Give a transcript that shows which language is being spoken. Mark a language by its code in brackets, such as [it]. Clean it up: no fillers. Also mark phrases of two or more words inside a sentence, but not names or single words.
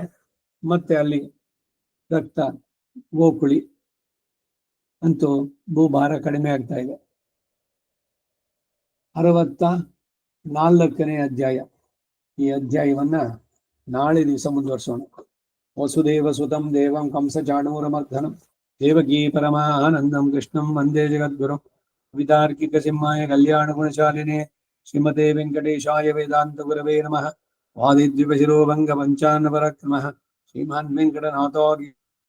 [kn] ಮತ್ತೆ ಅಲ್ಲಿ ರಕ್ತ ಗೋಕುಳಿ ಅಂತೂ ಭೂಭಾರ ಕಡಿಮೆ ಆಗ್ತಾ ಇದೆ. 64ನೇ ಅಧ್ಯಾಯ. ಈ ಅಧ್ಯಾಯವನ್ನ ನಾಳೆ ದಿವಸ ಮುಂದುವರ್ಸೋಣ. [sa] ವಸುದೇವ ಸುತಂ ದೇವಂ ಕಂಸ ಚಾಣೂರಮರ್ಧನಂ ದೇವಕೀ ಪರಮಾನಂದಂ ಕೃಷ್ಣಂ ವಂದೇ ಜಗದ್ಗುರು ವಿತಾರ್ಕಿಕ ಸಿಂಹಾಯ ಕಲ್ಯಾಣ ಗುಣಶಾಲಿನೇ ಶ್ರೀಮತೆ ವೆಂಕಟೇಶಾಯ ವೇದಾಂತ ಗುರವೇ ನಮಃ. ವಾದಿದ್ವಿಪಶಿರೋ ಭಂಗ ಪಂಚಾನ್ನ ಪರಾಕ್ರಮಃ ಶ್ರೀಮಾನ್ ವೆಂಕಟನಾಥಾರ್ಯ